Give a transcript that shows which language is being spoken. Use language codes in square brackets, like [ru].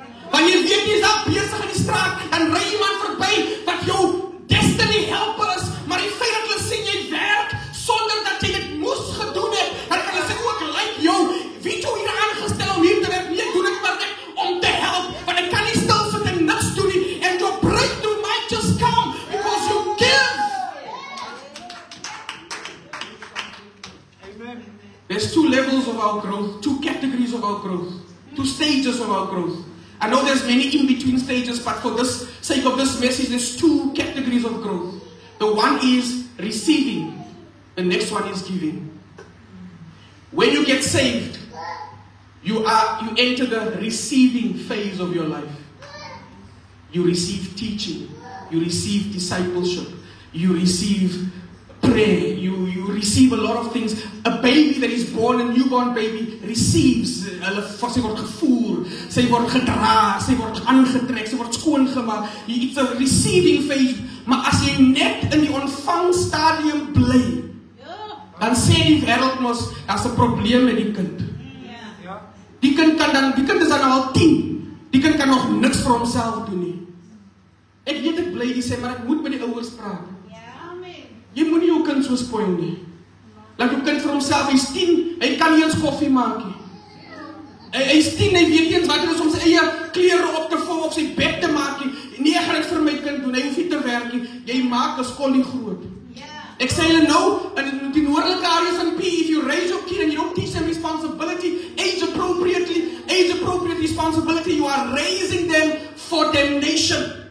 [af] Wanneer jy weet jy is daar besig in die straat, dan ry iemand verby wat jou destiny helper is, maar die feit dat hulle sien jy werk, sonder dat jy dit moes gedoen het, dan kan hulle sê ook, like jou, weet jy hier aangestel om hier te werk, nie doen ek maar net om te help, want ek kan nie stil sit en niks doen nie, [en] and your breakthrough might just come, because you give. Amen. There's two levels of our growth, two categories of our growth, two stages of our growth. I know there's many in-between stages, but for the sake of this message, there's two categories of growth. The one is receiving. The next one is giving. When you get saved, you enter the receiving phase of your life. You receive teaching. You receive discipleship. You receive prayer. You receive a lot of things. A baby that is born, a newborn baby, receives. [af] Sy word gevoer, sy word gedra, sy word aangetrek, sy word skoongemaak. [en] It's a receiving phase. [af] Maar as jy net in die ontvangstadium bly, dan sê die wêreld mos, daar's 'n probleem met die kind. Die kind is dan al 10. Die kind kan nog niks vir homself doen nie. Ek weet ek bly, die sê, maar ek moet met die ouers praat. Jy moet nie jou kind so spoil nie. Laat jou kind vir homself, hy's 10, hy kan nie eens koffie maak nie. Hy's 10, hy weet nie eens wat het is om sy eie klere op te vou of sy bed te maak nie. Nee, ek gaan dit vir my kind doen, hy hoef nie te werk nie. Jy maak 'n skollie groot. Ek sê julle nou, in die noordelike areas van P, [en] if you raise your kid and you don't teach them responsibility, age appropriate responsibility, you are raising them for damnation.